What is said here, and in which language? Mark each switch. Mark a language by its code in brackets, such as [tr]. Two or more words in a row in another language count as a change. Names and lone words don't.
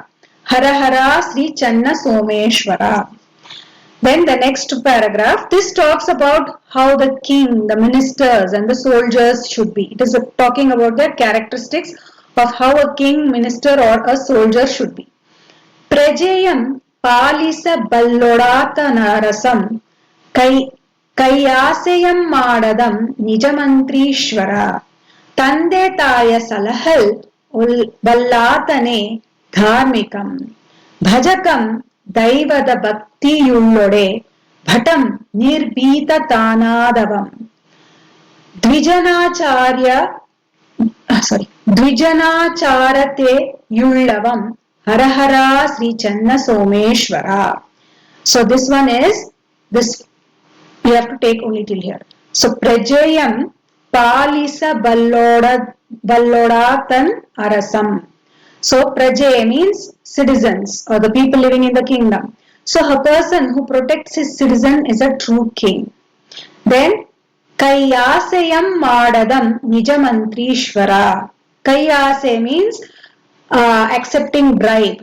[kn] ಹರ ಹರ ಶ್ರೀ ಚನ್ನ ಸೋಮೇಶ್ವರ. [en] Then the next paragraph, this talks about how the king, the ministers and the soldiers should be. It is talking about the characteristics of how a king, minister or a soldier should be. [kn] ಪ್ರಜೆಯಂ ಪಾಲಿಸಬಲ್ಲೊಡಾತನರಸಂ ಕೈಯಾಸೆಯಂ ಮಾಡದಂ ನಿಜಮಂತ್ರೀಶ್ವರ ತಂದೆ ತಾಯ ಸಲಹಲ್ ಬಲ್ಲಾತನೇ ಧಾರ್ಮಿಕಂ ಭಜಕಂ ದೈವದ ಭಕ್ತಿಯುಳ್ಳೊಡೆ ಭಟಂ ನಿರ್ಭೀತ ತಾನಾದವಂ ದ್ವಿಜನಾಚಾರತೆಯುಳ್ಳವಂ ಹರಹರ ಶ್ರೀ ಚನ್ನ ಸೋಮೇಶ್ವರ. [en] So this one is this we have to take only till here. [kn] So ಪ್ರಜೆಯಂ ಪಾಲಿಸ ಬಲ್ಲೊಡಾತನ್ ಅರಸಂ. [en] So prajay means citizens or the people living in the kingdom. So a person who protects his citizen is a true king. [kn] Then ಕೈಯಾಸೆಯಂ ಮಾಡದಂ ನಿಜಮಂತ್ರೀಶ್ವರ. [en] Kaiyase means accepting bribe.